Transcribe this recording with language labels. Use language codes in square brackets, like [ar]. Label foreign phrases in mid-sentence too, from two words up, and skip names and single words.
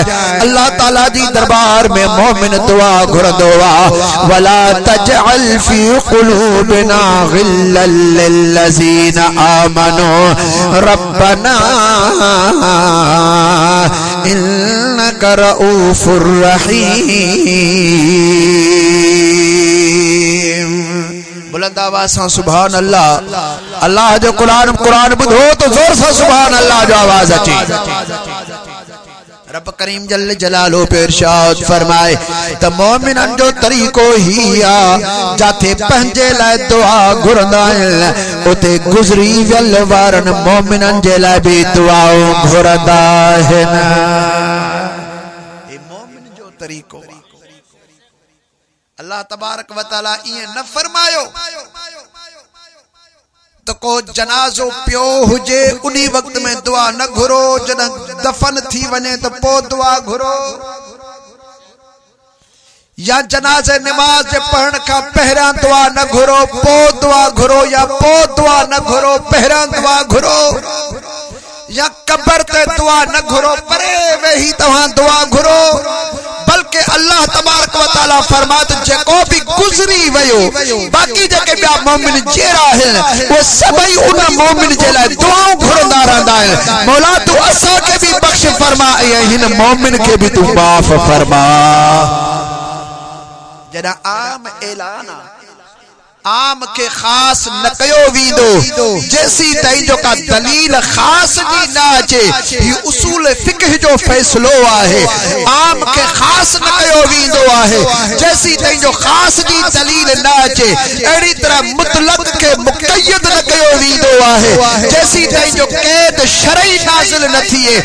[sd] अल्लाह ताला जी दरबार में मोमिन दुआ घुरंदो आ [ar] ولا تجعل في قلوبنا غلا للذين آمنوا ربنا إنك رءوف رحيم. [sd] बुलंद आवाज से [ar] سبحان الله. [sd] अल्लाह जो कुरान बुधो तो जोर से [ar] سبحان الله [sd] जो आवाज अचे। रब करीम [ar] جل جلاله [sd] पे इरशाद फरमाए त मोमिनन जो तरीको ही आ जाते पंजे लाए दुआ घुरंदा आहिनि उते गुज़री वियल वारन मोमिनन जे लाइ भी दुआऊं घुरंदा आहिनि। ए मोमिन जो तरीको [ar] الله تبارك وتعالى [sd] इए न फरमायो तो को जनाजो पियो हुजे उन्हीं वक्त में दुआ न घुरो, जॾहिं दफन थी वने तो पो दुआ घुरो, या जनाजे नमाज जे पढ़ण का पहिरियां दुआ न घुरो पो दुआ घुरो, या पो दुआ न घुरो पहिरियां दुआ घुरो, या कब्र ते दुआ न घुरो परे वेही तव्हां दुआ घुरो। बल्कि [ar] الله تبارك وتعالى [sd] फरमात जेको भी गुज़री वयो बाकी जेके ॿिया मोमिन जहिड़ा आहिनि वो सभई उन मोमिन जे लाइ दुआऊं घुरंदा रहंदा आहिनि। मौला तू असां के भी बख्श फरमा ऐं हिन मोमिन के भी तू माफ़ फरमा। जॾहिं आम ऐलान आम के खास न कयो वींदो जैसी ताईं जो का दलील खास जी न अचे, ही उसूल फिक्ह जो फैसलो आहे। आम के खास न कयो वींदो आहे जैसी ताईं जो खास जी दलील न अचे, अहिड़ी तरह मुतलक के मुक़य्यद न कयो वींदो आहे जैसी ताईं जो क़ैद शरई नाज़िल न थिए।